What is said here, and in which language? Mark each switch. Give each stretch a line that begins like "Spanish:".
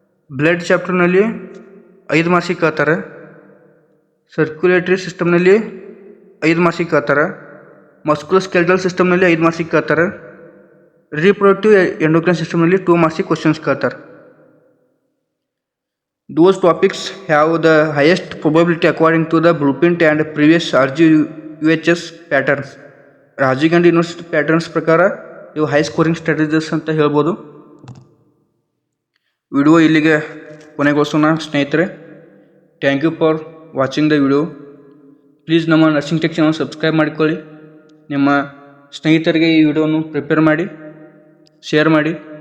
Kannada: Blood ಚಾಪ್ಟರ್ನಲ್ಲಿ 5 ಮಾರ್ಕ್ಸಿಗೆ ಕೇಳ್ತಾರೆ. Circulatory ಸಿಸ್ಟಮ್ನಲ್ಲಿ 5 ಮಾರ್ಕ್ಸಿಗೆ ಕೇಳ್ತಾರೆ. ಮಸ್ಕ್ಯುಲೋಸ್ಕೆಲೆಟಲ್ ಸಿಸ್ಟಮ್ನಲ್ಲಿ 5 ಮಾರ್ಕ್ಸಿಗೆ ಕೇಳ್ತಾರೆ. ರಿಪ್ರೊಡಕ್ಟಿವ್ ಎಂಡೋಕ್ರೈನ್ ಸಿಸ್ಟಮ್ನಲ್ಲಿ 2 ಮಾರ್ಕ್ಸಿಗೆ ಕ್ವಶನ್ಸ್ ಕೇಳ್ತಾರೆ.
English: Those topics have the highest probability according to the blueprint and previous RGUHS patterns.
Kannada: Rajiv Gandhi university patterns ಪ್ರಕಾರ ಇವು ಹೈ ಸ್ಕೋರಿಂಗ್ ಸ್ಟ್ರಾಟಜೀಸ್ ಅಂತ ಹೇಳ್ಬೋದು. ವಿಡಿಯೋ ಇಲ್ಲಿಗೆ ಕೊನೆಗೊಳಿಸೋಣ ಸ್ನೇಹಿತರೆ.
English: Thank you for watching the video.
Kannada: Please ನಮ್ಮ ನರ್ಸಿಂಗ್ ಟೆಕ್ ಚಾನಲ್ ಸಬ್ಸ್ಕ್ರೈಬ್ ಮಾಡಿಕೊಳ್ಳಿ. ನಿಮ್ಮ ಸ್ನೇಹಿತರಿಗೆ ಈ ವಿಡಿಯೋವನ್ನು ಪ್ರಿಪೇರ್ ಮಾಡಿ, ಶೇರ್ ಮಾಡಿ.